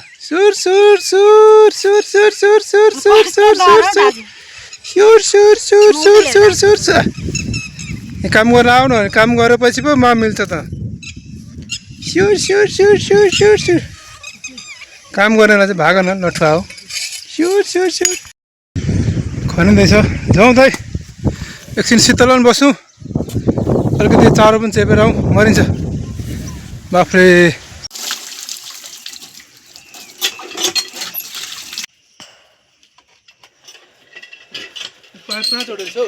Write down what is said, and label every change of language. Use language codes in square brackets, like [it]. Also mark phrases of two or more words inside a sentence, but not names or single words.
[ne] सुर सुर सुर सुर सुर सुर सुर सुर सुर सुर सुर सुर सुर सुर सुर सुर सुर। काम गरेर आउनु, काम गरेपछि पो मा मिल्छ त। सुर सुर सुर सुर सुर सुर। काम गरेर चाहिँ भाग न लठुवा हो। सुर सुर सुर खनिँदैछ। जाउँ दाइ एकछिन शीतलमा बसौँ, अलिकति चारो पनि चेपेर आउँ, मरिन्छ बाफ्रे। पाइप कहाँ जोडेको छ हौ?